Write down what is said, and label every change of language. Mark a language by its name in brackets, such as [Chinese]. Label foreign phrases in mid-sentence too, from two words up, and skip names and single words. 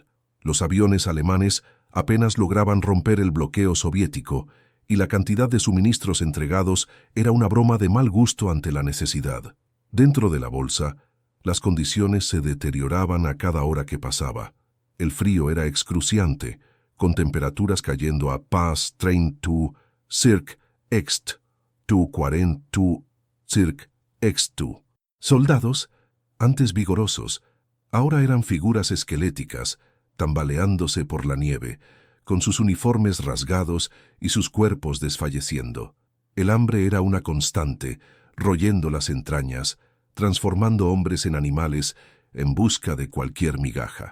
[Spanish] Los aviones alemanes apenas lograban romper el bloqueo soviético, y la cantidad de suministros entregados era una broma de mal gusto ante la necesidad. Dentro de la bolsa, las condiciones se deterioraban a cada hora que pasaba. El frío era excruciante, con temperaturas cayendo a +32 circ ext 242 circ ext2. Soldados, antes vigorosos, ahora eran figuras esqueléticas, tambaleándose por la nieve, con sus uniformes rasgados y sus cuerpos desfalleciendo. El hambre era una constante, royendo las entrañas, transformando hombres en animales en busca de cualquier migaja.